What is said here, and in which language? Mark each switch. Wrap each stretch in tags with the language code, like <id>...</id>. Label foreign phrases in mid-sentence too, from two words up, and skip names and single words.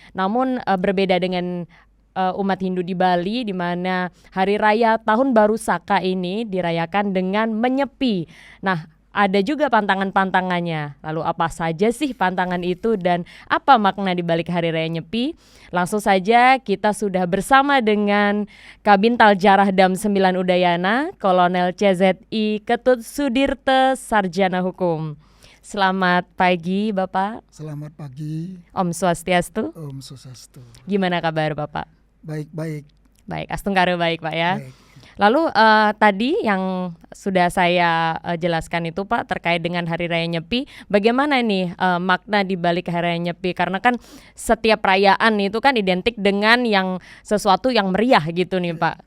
<id>Namun berbeda dengan umat Hindu di Bali, di mana Hari Raya Tahun Baru Saka ini dirayakan dengan menyepi. Nah, ada juga pantangan-pantangannya. Lalu apa saja sih pantangan itu dan apa makna di balik Hari Raya Nyepi? Langsung saja kita sudah bersama dengan Kabintal Jarah Dam 9 Udayana, Kolonel CZI Ketut Sudirte, Sarjana Hukum. Selamat pagi Bapak. Selamat pagi. Om Swastiastu. Om Swastiastu. Gimana kabar Bapak? Baik-baik. Baik, Astungkaru baik Pak ya. Baik. Lalu tadi yang sudah saya jelaskan itu Pak terkait dengan Hari Raya Nyepi, bagaimana nih makna di balik Hari Raya Nyepi? Karena kan setiap perayaan itu kan identik dengan yang sesuatu yang meriah gitu nih Pak.</id>